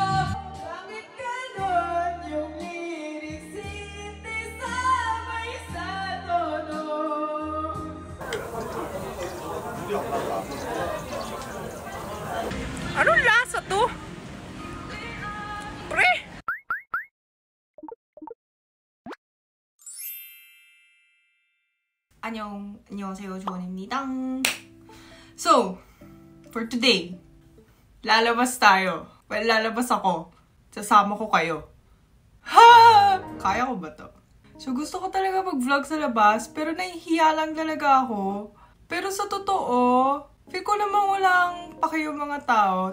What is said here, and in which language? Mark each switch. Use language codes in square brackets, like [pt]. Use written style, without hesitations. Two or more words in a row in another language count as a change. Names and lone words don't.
[tl] Bakit ganon yung lyrics sabay sa tono? Anong lasa to? Pre! [ko] 안녕하세요, 조원입니다. [en] So, for today, [tl] lalabas tayo. Well, lalabas ako. Sasama ko kayo. Ha! Kaya ko ba to? So, gusto ko talaga mag-vlog sa labas, pero nahihiya lang talaga ako. Pero sa totoo, feel ko naman walang paki yung mga tao.